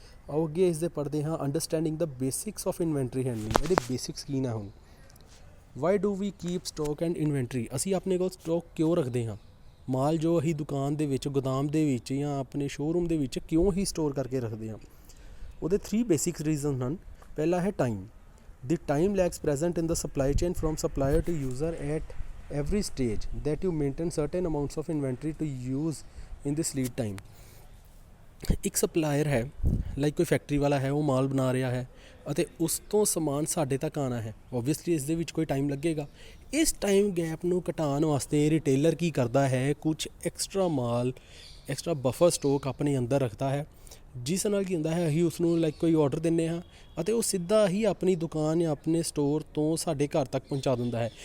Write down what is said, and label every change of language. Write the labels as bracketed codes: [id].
[pa] ਆਓ ਅੱਗੇ ਇਸ ਦੇ ਪੜ੍ਹਦੇ ਹਾਂ। [en] Understanding ਦਾ basics of inventory handling. [pa] ਇਹਦੇ ਬੇਸਿਕਸ ਕੀ ਨੇ ਹੁਣ। [en] why do we keep stock and inventory, [pa] ਅਸੀਂ ਆਪਣੇ ਕੋਲ ਸਟਾਕ ਕਿਉਂ ਰੱਖਦੇ ਹਾਂ। ਮਾਲ ਜੋ ਅਸੀਂ ਦੁਕਾਨ ਦੇ ਵਿੱਚ, ਗੋਦਾਮ ਦੇ ਵਿੱਚ ਜਾਂ ਆਪਣੇ ਸ਼ੋਅਰੂਮ ਦੇ ਵਿੱਚ ਕਿਉਂ ਹੀ ਸਟੋਰ ਕਰਕੇ ਰੱਖਦੇ ਹਾਂ। ਉਹਦੇ 3 ਬੇਸਿਕ ਰੀਜ਼ਨ ਹਨ। ਪਹਿਲਾ ਹੈ time. [en] The time lags present in the supply chain from supplier to user at every stage that you maintain certain amounts of inventory to use in this lead time। [pa] ਇੱਕ supplier ਹੈ, like ਕੋਈ factory ਵਾਲਾ ਹੈ, ਉਹ ਮਾਲ ਬਣਾ ਰਿਹਾ ਹੈ ਅਤੇ ਉਸ ਤੋਂ ਸਮਾਨ ਸਾਡੇ ਤੱਕ ਆਉਣਾ ਹੈ। ਓਬਵੀਅਸਲੀ ਇਸ ਦੇ ਵਿੱਚ ਕੋਈ ਟਾਈਮ ਲੱਗੇਗਾ। ਇਸ ਟਾਈਮ ਗੈਪ ਨੂੰ ਘਟਾਉਣ ਵਾਸਤੇ ਰਿਟੇਲਰ ਕੀ ਕਰਦਾ ਹੈ, ਕੁਝ ਐਕਸਟਰਾ ਮਾਲ, ਐਕਸਟਰਾ ਬਫਰ ਸਟੋਕ ਆਪਣੇ ਅੰਦਰ ਰੱਖਦਾ ਹੈ, ਜਿਸ ਨਾਲ ਕੀ ਹੁੰਦਾ ਹੈ ਅਸੀਂ ਉਸ ਨੂੰ ਲਾਈਕ ਕੋਈ ਆਰਡਰ ਦਿੰਦੇ ਹਾਂ ਅਤੇ ਉਹ ਸਿੱਧਾ ਹੀ ਆਪਣੀ ਦੁਕਾਨ ਜਾਂ ਆਪਣੇ ਸਟੋਰ ਤੋਂ ਸਾਡੇ ਘਰ ਤੱਕ ਪਹੁੰਚਾ ਦਿੰਦਾ ਹੈ।